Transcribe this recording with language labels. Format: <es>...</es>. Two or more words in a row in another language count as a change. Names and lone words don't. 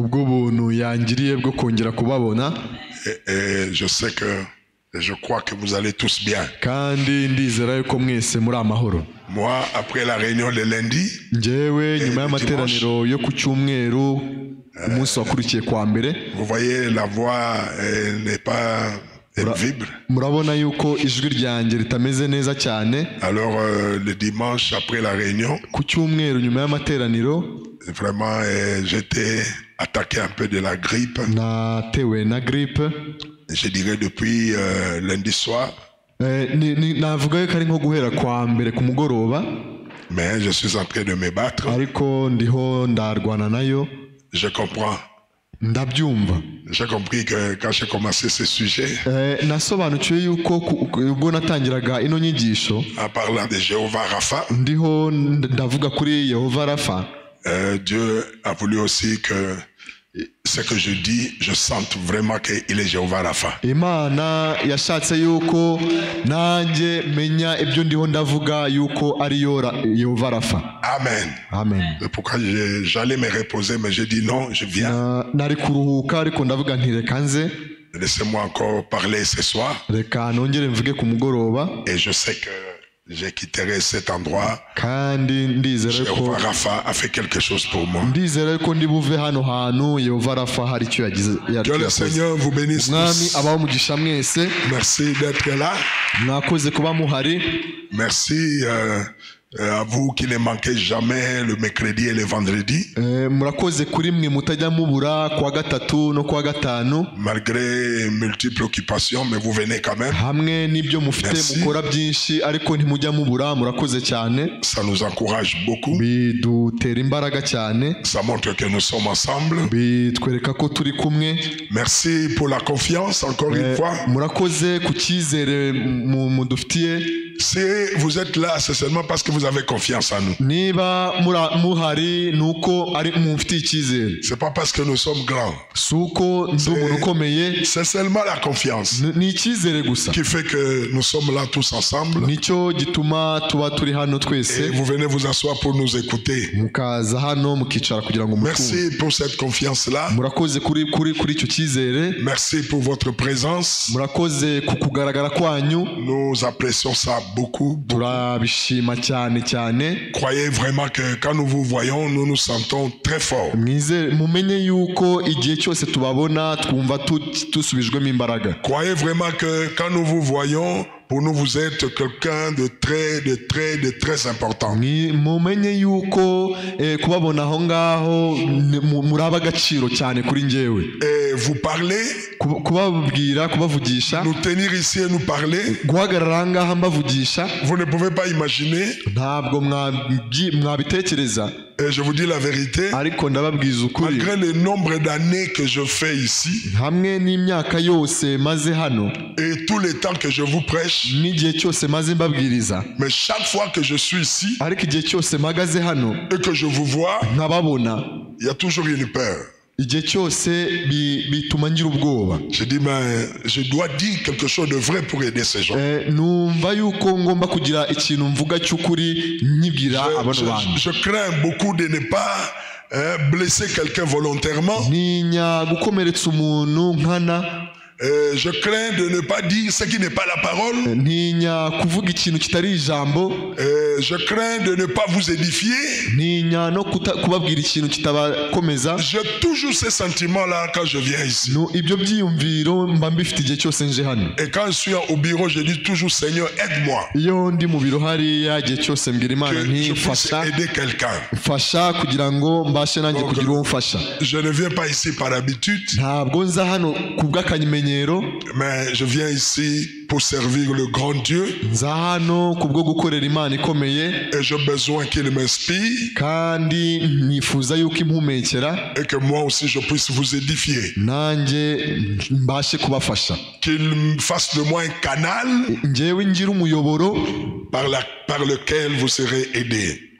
<fr>Et je sais que, je crois que vous allez tous bien. Moi, après la réunion de lundi, vous voyez, la voix n'est pas Elle vibre.</fr> <rw>Murabona yuko ijwi ryanjye ritameze neza cyane.</rw> <fr>Alors le dimanche après la réunion,</fr> <rw>ku cyumweru nyuma y'amateraniro,</rw> <fr>vraiment j'étais attaqué un peu de la grippe.</fr> <rw>Natewe na grippe.</rw> <fr>Je dirais depuis lundi soir.</fr> <rw>Navuga ko ari nko guhera kwa mbere ku mugoroba.</rw> <fr>Mais je suis en train de me battre.</fr> <rw>Ariko ndiho ndarwana nayo.</rw> <fr>Je comprends.</fr> <rw>Ndabyumva.</rw> <fr>J'ai compris que quand j'ai commencé ce sujet,</fr> <rw>nasobanukiwe yuko ubwo natangiraga ino nyigisho,</rw> <fr>en parlant de Jéhovah Rapha,</fr> <rw>ndiho ndavuga kuri Yehova Rafa.</rw> <fr>Dieu a voulu aussi que ce que je dis, je sente vraiment qu'il est Jéhovah Rapha.</fr> <rw>Imana yashatse yuko nanjye menya ibyo ndiho ndavuga yuko ari Yehova Rafa. Amen. Amen.</rw> <fr>C'est pourquoi j'allais me reposer, mais j'ai dit non, je viens.</fr> <rw>Nari kuruhuka ariko ndavuga nti reka nze.</rw> <fr>Laissez-moi encore parler ce soir.</fr> <rw>Reka nongere mvuge ku mugoroba.</rw> <fr>Et je sais que je quitterai cet endroit.</fr> <rw>Kandi ndizera ko</rw> <fr>Jéhovah Rapha a fait quelque chose pour moi.</fr> <rw>Ndizera ko ndi buve hano hantu Yehova Rafa hari icyo yagize.</rw> <fr>Que le Seigneur vous bénisse.</fr> <rw>Mwami abaho mugisha mwese.</rw> <fr>Merci d'être là.</fr> <rw>Mwakoze kuba muhari.</rw> <fr>Merci à vous qui ne manquez jamais le mercredi et le vendredi.</fr> <rw>Murakoze kuri mwe mutajya mubura kwa gatatu no kwa gatanu.</rw> <fr>Malgré multiples occupations, mais vous venez quand même.</fr> <rw>Hamwe nibyo mufite mukora byinshi ariko ntimujya mubura. Murakoze cyane.</rw> <fr>Ça nous encourage beaucoup.</fr> <rw>Bidutera imbaraga cyane.</rw> <fr>Ça montre que nous sommes ensemble.</fr> <rw>Bitwereka ko turi kumwe.</rw> <fr>Merci pour la confiance encore une fois.</fr> <rw>Murakoze ku cyizere mudufitiye.</rw> <fr>Si vous êtes là, c'est seulement parce que vous avez confiance en nous.</fr> <rw>Niba muhari nuko ari mufitiye icyizere.</rw> <fr>C'est pas parce que nous sommes grands.</fr> <rw>Suko ndi umuntu ukomeye.</rw> <fr>C'est seulement la confiance.</fr> <rw>Ni icyizere gusa.</rw> <fr>Qui fait que nous sommes là tous ensemble.</fr> <rw>Nicyo gituma tuba turi hano twese.</rw> <fr>Et vous venez vous asseoir pour nous écouter.</fr> <rw>Mukaza hano mukicara kugira ngo mukumve.</rw> <fr>Merci pour cette confiance là.</fr> <rw>Murakoze kuri icyo cyizere.</rw> <fr>Merci pour votre présence.</fr> <rw>Murakoze kukugaragara kwanyu.</rw> <fr>Nous apprécions ça beaucoup.</fr> <rw>Turabishima cyane cyane.</rw> <fr>Croyez vraiment que quand nous vous voyons, nous nous sentons très forts.</fr> <rw>Mumenye yuko igihe cyose tubabona twumva tusubijwemo imbaraga.</rw> <fr>Croyez vraiment que quand nous vous voyons, pour nous vous êtes quelqu'un de très important.</fr> <rw>Mumenye yuko kubabona aho ngaho muraba agaciro cyane kuri njyewe.</rw> <fr>Et vous parlez,</fr> <rw>kubabwira kubavugisha,</rw> <fr>nous tenir ici et nous parler,</fr> <rw>guhagarara ngaha mbavugisha,</rw> <fr>vous ne pouvez pas imaginer.</fr> <rw>Ntabwo mwabitekereza.</rw> <fr>Et je vous dis la vérité,</fr> <rw>ariko ndababwiza ukuri,</rw> <fr>malgré le nombre d'années que je fais ici,</fr> <rw>hamwe n'imyaka yose maze hano,</rw> <fr>et tous les temps que je vous prêche,</fr> <rw>n'igihe cyose maze mbabwiriza,</rw> <fr>mais chaque fois que je suis ici,</fr> <rw>ariko igihe cyose mpagaze hano,</rw> <fr>et que je vous vois,</fr> <rw>nkababona,</rw> <fr>il y a toujours une peur.</fr> <rw>Igihe cyose bituma ngira ubwoba.</rw> <fr>Je dis mais je dois dire quelque chose de vrai pour aider ces gens.</fr> <rw>Numva yuko ngomba kugira ikintu mvuga cy'ukuri nyibwira abantu bantu.</rw> <fr>Je crains beaucoup de ne pas blesser quelqu'un volontairement.</fr> <rw>Ninya gukomeretsa umuntu nkana.</rw> <fr>Je crains de ne pas dire ce qui n'est pas la parole.</fr> <rw>Ninya kuvuga ikintu kitari ijambo.</rw> <fr>Je crains de ne pas vous édifier.</fr> <rw>Ninya no kubabwira ikintu kitabakomeza.</rw> <fr>J'ai toujours ces sentiments-là quand je viens ici.</fr> <rw>No ibyo byiyumviro mba mbifite igihe cyose nje hano.</rw> <fr>Et quand je suis au bureau, je dis toujours Seigneur, aide-moi.</fr> <rw>Iyo ndi mu biro hariya igihe cyose mbwira Imana nti fasha.</rw> <fr>Aider quelqu'un.</fr> <rw>Fasha kugira ngo mbashe nanjye kugira uwo mfasha.</rw> <fr>Je ne viens pas ici par habitude.</fr> <rw>Ntabwo nza hano kubw'akanyimenye.</rw> <fr>Mais je viens ici pour servir le grand Dieu. Et j'ai besoin qu'il m'inspire. Et que moi aussi je puisse vous édifier. Qu'il fasse de moi un canal par lequel vous serez aidés.</fr>